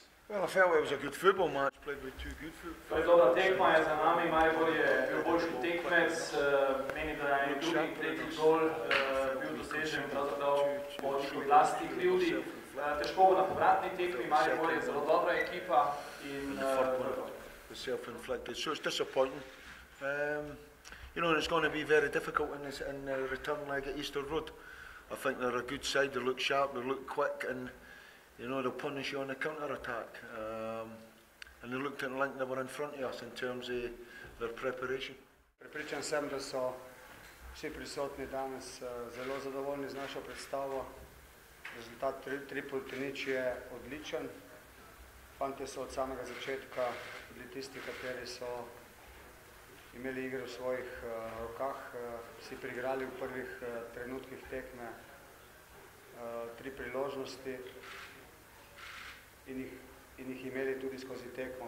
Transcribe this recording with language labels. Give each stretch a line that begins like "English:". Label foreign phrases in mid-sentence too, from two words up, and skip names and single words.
English: Well, I felt it was a good football match, played with two good
Slovenian: To je dobra tekma, je za nami, Maribor je bil boljši tekmec, meni, da je drugi in tretji gol bil dosežen pravzaprav po njihovi lastni krivdi. Težko bo na povratni tekmi, Maribor je zelo dobra ekipa in
English: self-inflicted, so it's disappointing. You know, it's going to be very difficult in the return leg at Easter Road. I think they're a good side, they look sharp, they look quick, and you know, they'll punish you on the counter-attack. And they looked like they were in front of us in terms of their preparation.
Slovenian: Prepričan sem, da so vsi prisotni danes zelo zadovoljni z našo predstavo. Rezultat 3-0 je odličen. Fantje so od samega začetka bili tisti, kateri so imeli igro v svojih rokah, si priigrali v prvih trenutkih tekme 3 priložnosti in jih imeli tudi skozi tekmo.